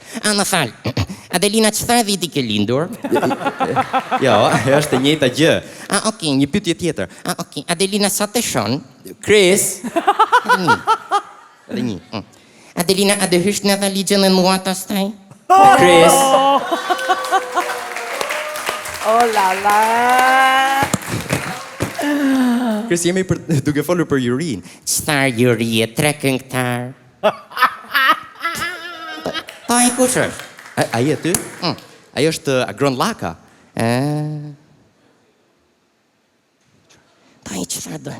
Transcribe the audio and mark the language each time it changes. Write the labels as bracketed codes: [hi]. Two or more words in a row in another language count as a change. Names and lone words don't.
[sq] Më fal. Adelina, çfarë viti ke lindur? Jo, është e njëjta gjë. Okej, një pyetje tjetër. Okej, Adelina, sa të shon? Chris. Edhe një. Adelina, a do hysh në valigjën e mua pastaj? Chris. Oh la la. Chris, jemi duke folur për Jurin. Çfarë Juri e 3 këngëtar? Pa e kush është? Ai e ty? Ai është Agron Laka. Pa e çfarë do?